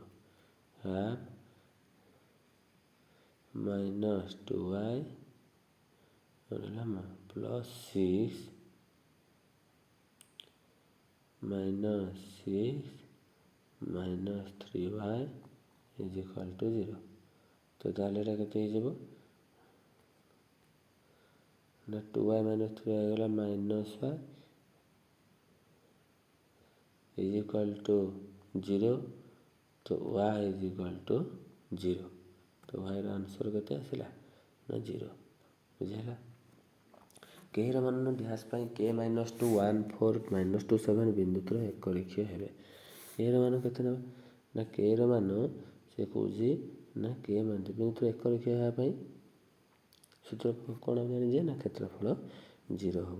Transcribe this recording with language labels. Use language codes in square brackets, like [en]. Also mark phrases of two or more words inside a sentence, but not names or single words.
[or] ହାଫ୍ -2y ହେଲା ପ୍ଲସ୍ 6 -3y = 0। ତ ତାହେଲେ ଏଇଟା କେତେ ହେଇଯିବ ନା 2y - 3y ହେଇଗଲା -y = 0, ତ y = 0। ତ yର ଆନ୍ସର୍ କେତେ ଆସିଲା ନା 0। ବୁଝିହେଲା। କେର ମାନ ଡ୍ୟାସ୍ ପାଇଁ k - 2 1 4 - 2 7 ବିନ୍ଦୁ ଦ୍ୱାରା ଏକ ରେଖୀୟ ହେବେ। ଏର ମାନ କେତେ ନେବା ନା କେର ମାନ ସେ କହୁଛି ନା k ବିନ୍ଦୁ ଦ୍ୱାରା ଏକ ରେଖୀୟ ହେବା ପାଇଁ ସୂତ୍ର କ'ଣ ଜାଣିଛେ ନା କ୍ଷେତ୍ରଫଳ 0 ହେବ।